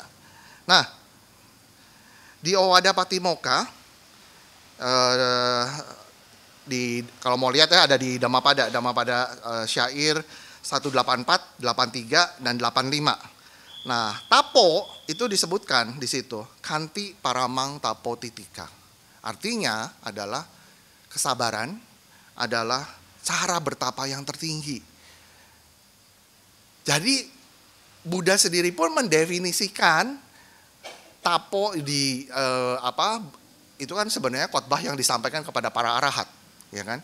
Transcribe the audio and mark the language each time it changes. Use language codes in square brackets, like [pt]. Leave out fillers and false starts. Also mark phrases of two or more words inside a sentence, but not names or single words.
[id] Nah, di Owada Patimokkha, kalau mau lihat ya, ada di Dhammapada syair 184, 83, dan 85. Nah, tapo itu disebutkan di situ, [pi] kanti paramang tapo titika. [id] Artinya adalah kesabaran adalah cara bertapa yang tertinggi. Jadi Buddha sendiri pun mendefinisikan tapo itu kan sebenarnya khotbah yang disampaikan kepada para arahat, ya kan?